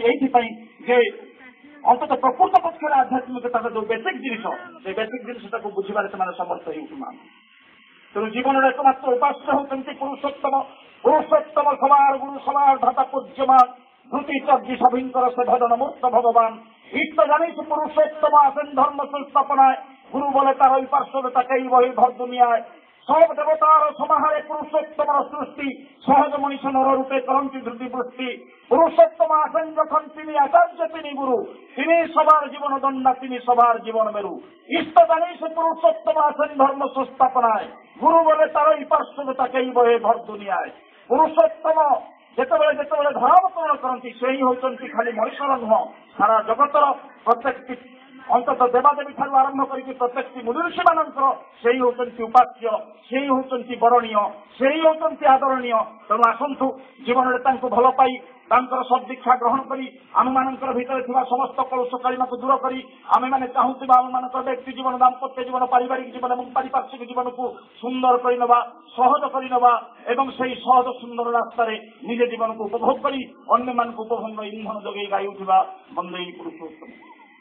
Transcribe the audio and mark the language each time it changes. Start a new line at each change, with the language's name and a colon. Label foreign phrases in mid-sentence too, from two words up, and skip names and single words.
Odia: ଏଇଥିପାଇଁ ଯେ ଅନ୍ତତଃ ପ୍ରକୃତ ପକ୍ଷରେ ଆଧ୍ୟାତ୍ମିକତାର ଯୋଉ ବେସିକ ଜିନିଷ, ସେ ବେସିକ ଜିନିଷଟାକୁ ବୁଝିବାରେ ସେମାନେ ସମର୍ଥ ହେଉନାହାନ୍ତି। ତେଣୁ ଜୀବନର ଏକମାତ୍ର ଉପାସ୍ୟ ହେଉଛନ୍ତି ପୁରୁଷୋତ୍ତମ। ପୁରୁଷୋତ୍ତମ ସବାର ଗୁରୁ ସବାର ଧାତା ପୂଜ୍ୟମାନ ଧୃତି ଚର୍ଜି ସଭିଙ୍କର ସେ ଭଜନ ମୂର୍ତ୍ତ ଭଗବାନ।
Bangla: ইষ্ট জানিস পুরুষোত্তম আসেন ধর্ম সংস্থাপনায়, গুরু বলে তার ওই পার্শ্বদে তাকেই বহি ভর দুনিয়ায়। সব দেবতার সমাহারে পুরুষোত্তমর সৃষ্টি, সহজ মনীষ নররূপে করন্তি ধৃতি বৃষ্টি। পুরুষোত্তম আসেন যখন তিনি আচার্য, তিনি গুরু, তিনি সবার জীবন দণ্ডা, তিনি সবার জীবন মেরু। ইষ্ট জানিস পুরুষোত্তম আসেন ধর্ম সংস্থাপনায়, গুরু বলে তার ওই পার্শ্বদে তাকেই বহে ভর দুনিয়ায়।
Odia: পুরুষোত্তম যেତେବେଳେ ଯେତେବେଳେ ଧରାବତରଣ କରନ୍ତି, ସେହି ହେଉଛନ୍ତି ଖାଲି ମଣିଷର ନୁହଁ, ସାରା ଜଗତର ପ୍ରତ୍ୟେକଟି ଅନ୍ତତଃ ଦେବାଦେବୀ ଠାରୁ ଆରମ୍ଭ କରିକି ପ୍ରତ୍ୟେକଟି ମୁନିଋଷି ମାନଙ୍କର ସେହି ହେଉଛନ୍ତି ଉପାସ୍ୟ, ସେହି ହେଉଛନ୍ତି ବରଣୀୟ, ସେହି ହେଉଛନ୍ତି ଆଦରଣୀୟ। ତେଣୁ ଆସନ୍ତୁ ଜୀବନରେ ତାଙ୍କୁ ଭଲ ପାଇ ତାଙ୍କର ସଦ୍ଦୀକ୍ଷା ଗ୍ରହଣ କରି ଆମମାନଙ୍କର ଭିତରେ ଥିବା ସମସ୍ତ କଳୁଷ କାଳିମାକୁ ଦୂର କରି ଆମେମାନେ ଚାହୁଁଥିବା ଆମମାନଙ୍କର ବ୍ୟକ୍ତି ଜୀବନ, ଦାମ୍ପତ୍ୟ ଜୀବନ, ପାରିବାରିକ ଜୀବନ ଏବଂ ପାରିପାର୍ଶ୍ୱିକ ଜୀବନକୁ ସୁନ୍ଦର କରିନେବା, ସହଜ କରିନେବା ଏବଂ ସେହି ସହଜ ସୁନ୍ଦର ରାସ୍ତାରେ ନିଜ ଜୀବନକୁ ଉପଭୋଗ କରି ଅନ୍ୟମାନଙ୍କୁ ଉପଭୋଗ ଇନ୍ଧନ ଯୋଗାଇ ଗାଇଉଥିବା ବନ୍ଦେ ପୁରୁଷୋତ୍ତମ।